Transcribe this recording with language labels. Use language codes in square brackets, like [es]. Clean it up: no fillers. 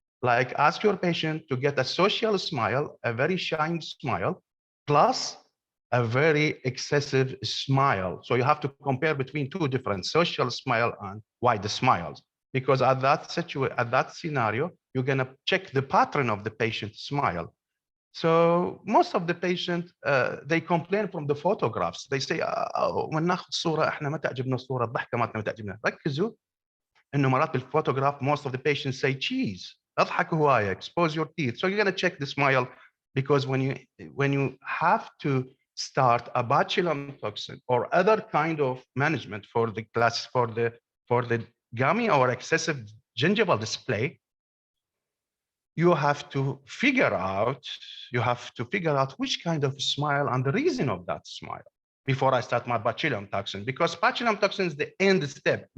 [en] Like ask your patient to get a social smile, a very shiny smile, plus a very excessive smile. So you have to compare between 2 different social smile and wide smiles, because at that scenario, you're gonna check the pattern of the patient's smile. So most of the patients, they complain from the photographs. They say, when [ar] ناخذ صورة احنا ما تعجبنا الصورة، الضحكة ما تعجبنا. ركزوا إنه مرات بالphotograph, [en] most of the patients say cheese. [ar] اضحك هواية, [en] expose your teeth. So you're gonna check the smile, because when you have to start a botulinum toxin or other kind of management for the gummy or excessive gingival display, you have to figure out which kind of smile and the reason of that smile before I start my botulinum toxin, because botulinum toxin is the end step.